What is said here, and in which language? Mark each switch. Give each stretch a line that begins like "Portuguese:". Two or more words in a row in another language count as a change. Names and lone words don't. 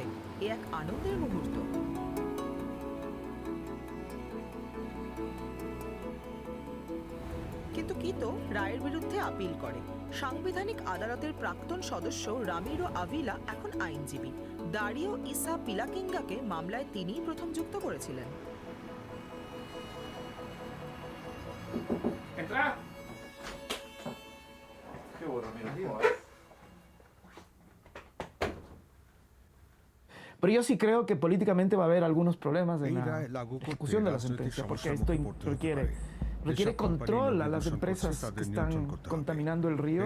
Bangla: এ এক আনন্দের মুহূর্ত। কিন্তু কিতো রায়ের বিরুদ্ধে আপিল করে। সাংবিধানিক আদালতের প্রাক্তন সদস্য রামিরো আভিলা এখন আইনজীবী। দারিও ইসা পিলাকিঙ্গাকে মামলায় তিনিই প্রথম যুক্ত করেছিলেন।
Spanish: Pero yo sí creo que políticamente va a haber algunos problemas en la ejecución de la sentencia, porque esto requiere control a las empresas que están contaminando el río.